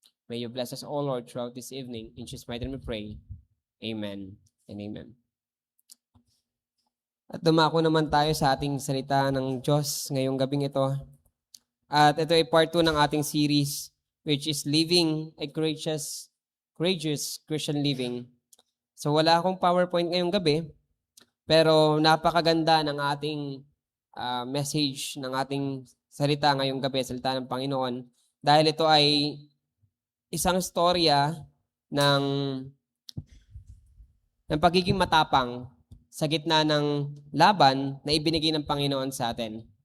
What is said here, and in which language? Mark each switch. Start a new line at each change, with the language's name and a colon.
English: May you bless us all, Lord, throughout this evening. In Jesus' mighty name we pray. Amen and amen.
Filipino: At dumako naman tayo sa ating salita ng Diyos ngayong gabing ito. At ito ay part 2 ng ating series,
English: which is Living a Courageous Christian Living.
Filipino: So wala akong PowerPoint ngayong gabi, pero napakaganda ng ating message, ng ating salita ngayong gabi, salita ng Panginoon. Dahil ito ay isang storya ng pagiging matapang sa gitna ng laban na ibinigay ng Panginoon sa atin.